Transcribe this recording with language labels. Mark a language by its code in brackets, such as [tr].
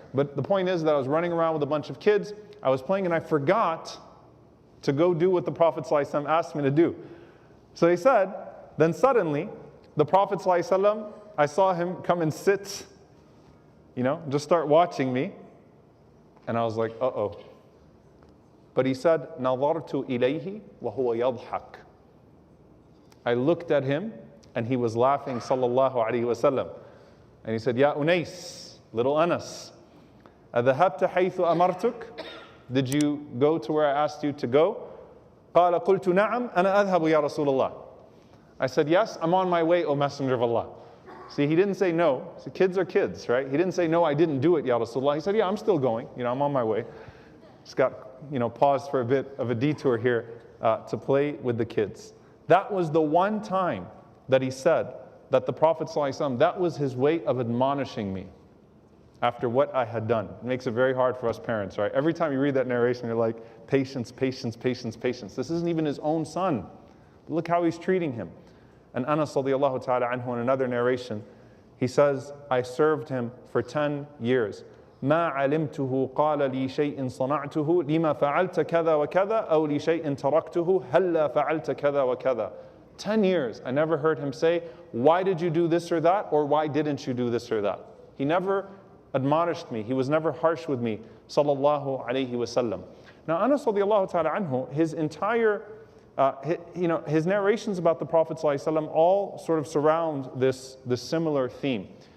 [en] But the point is that I was running around with a bunch of kids. I was playing and I forgot to go do what the Prophet sallallahu alaihi wasallam asked me to do. So he said, then suddenly, the Prophet ﷺ, I saw him come and sit, just start watching me. And I was like, uh-oh. But he said, [ar] نَظَرْتُ إِلَيْهِ وَهُوَ يَضْحَكُ. [en] I looked at him and he was laughing, sallallahu alayhi wasallam. And he said, Ya Unais, little Anas, [ar] أَذَهَبْتَ حَيْثُ أَمَرْتُكَ? [en] Did you go to where I asked you to go? [ar] قَالَ قُلْتُ نَعَمْ أَنَا أَذْهَبُ يَا رَسُولَ اللَّهِ. [en] I said, yes, I'm on my way, O Messenger of Allah. See, he didn't say no. So kids are kids, right? He didn't say, no, I didn't do it, Ya Rasulullah. He said, yeah, I'm still going. I'm on my way. Just got, paused for a bit of a detour here to play with the kids. That was the one time that he said that the Prophet ﷺ, that was his way of admonishing me after what I had done. It makes it very hard for us parents, right? Every time you read that narration, you're like, patience, patience, patience, patience. This isn't even his own son. Look how he's treating him. And Anas radiallahu ta'ala anhu, in another narration, he says, I served him for 10 years. [ar] ما علمته قال لي شيء صنعته لما فعلت كذا وكذا أو لشيء تركته هلا فعلت كذا وكذا. [en] 10 years, I never heard him say, why did you do this or that, or why didn't you do this or that? He never admonished me. He was never harsh with me, sallallahu alayhi wasallam. Now, Anas radiallahu ta'ala anhu, his entire, his narrations about the Prophet sallallahu alayhi wasallam all sort of surround this similar theme.